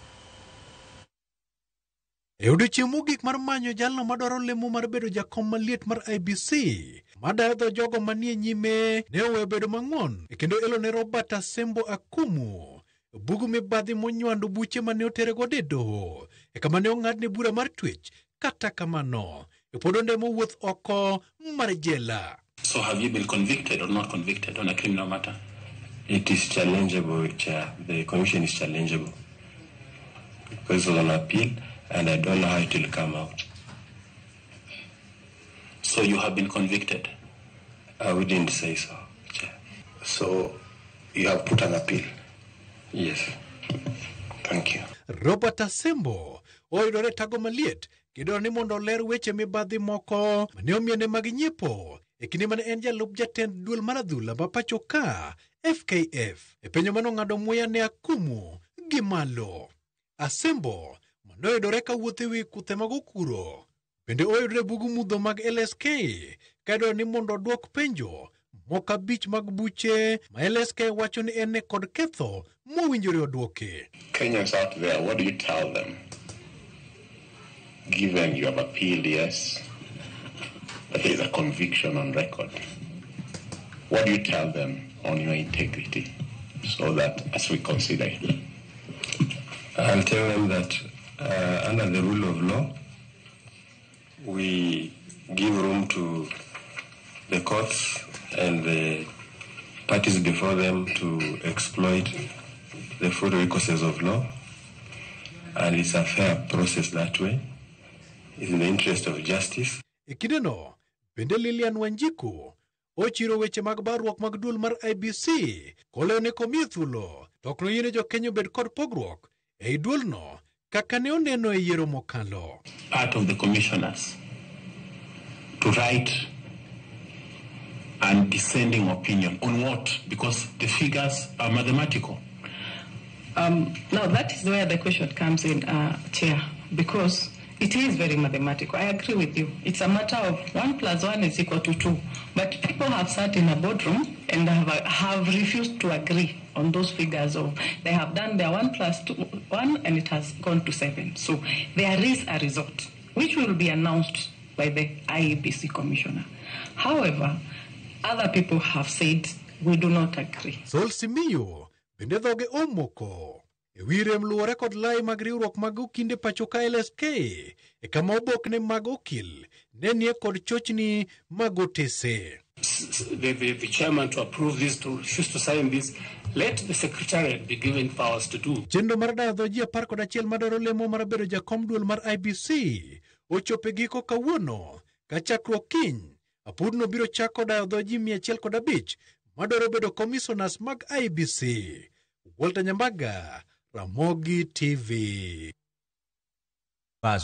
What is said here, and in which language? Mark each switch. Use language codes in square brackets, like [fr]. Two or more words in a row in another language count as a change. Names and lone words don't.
[luo] E odiechieng' mogik mar manyo jalno madwaro lemo mar bedo jakom maliet mar IEBC, madayo dho jogo manie nyime ne oweyo bedo mang'won kendo elo ne Robert Asembo akumu bugu mibadhi monywando buche mane oterego e doho kama ne ong'adne bura mar twech. Kata kamano pod ondemo wuoth oko mar jela. [en] So have you been convicted or not convicted on a criminal matter? It is challengeable, Chair. The commission is challengeable because it's on appeal, and I don't know how it will come out. So you have been convicted? I wouldn't say so, Chair. So you have put an appeal? Yes. Thank you. [luo] Robert Asembo oyudore tago maliet kidwaro ni mondo ler weche mibadhi moko mane omiene mag nyiepo e kinde mane en jalup jatend duol mar adhula ma pacho ka FKF e penjo mane ong'ado muya ne akumu gi malo. Asembo mane oyudore ka wuotho ewi kuthe mag okuro bende oyudore bugu mudho mag LSK ka dwaro ni mondo odwok penjo moko 5 mag buche ma LSK wacho ni en kod ketho mowinjore odwoke. [en] Kenyans out there, what do you tell them? Given you have appealed, yes, but there is a conviction on record. What do you tell them on your integrity so that as we consider it? I'll tell them that under the rule of law, we give room to the courts and the parties before them to exploit the full recourses of law, and it's a fair process that way. It's in the interest of justice. [luo] Ekideno, bende Lilian Wanjiku ochiro weche mag barruok mag duol mar IEBC koleo ne komiye thuolo tokno yiene jo Kenya bed kod pogruok ei duolno kaka ne oneno e yiero mokalo. [en] Part of the commissioners to write and dissenting opinion on what? Because the figures are mathematical. Now that is where the question comes in, Chair, because it is very mathematical. I agree with you. It's a matter of 1 + 1 = 2. But people have sat in a boardroom and have refused to agree on those figures of they have done their 1 + 1 and it has gone to 7. So there is a result which will be announced by the IEBC commissioner. However, other people have said we do not agree. [luo] Saul Simiyu bende dhoge omoko ewi rem luwore kod lai mag riwruok mag okinde pacho ka LSK kama obokne mag okil ne nie kod chochni mag otese. [en] The chairman to approve this, to refuse to sign this, let the secretariat be given powers to do. [luo] Chenro mar dayo dho ji 11 madwaro lemo mar bedo jakom duol mar IEBC ochope giko kawuono ka chakruok kiny apudno biro chako dayo dho ji 105 madwaro bedo commissioners mag IEBC. Walter Nyambaga, Ramogi TV.